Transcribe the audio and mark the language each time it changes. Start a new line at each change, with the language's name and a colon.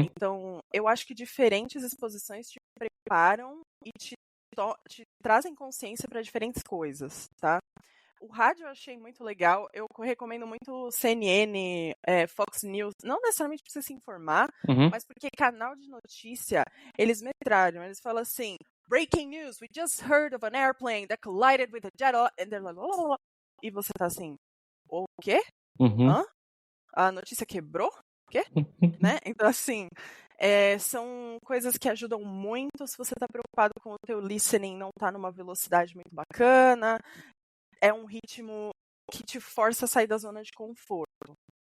Portuguese: Então, eu acho que diferentes exposições te preparam e te trazem consciência para diferentes coisas, tá? O rádio eu achei muito legal. Eu recomendo muito CNN, Fox News. Não necessariamente para você se informar, mas porque canal de notícia, eles metralham. Eles falam assim,
English: breaking news, we just heard of an airplane that collided with a jet. And they're like,
Portuguese: e você tá assim, o quê? Hã? A notícia quebrou? O quê? Né? Então, assim, são coisas que ajudam muito se você tá preocupado com o teu listening, não tá numa velocidade muito bacana. É um ritmo que te força a sair da zona de conforto.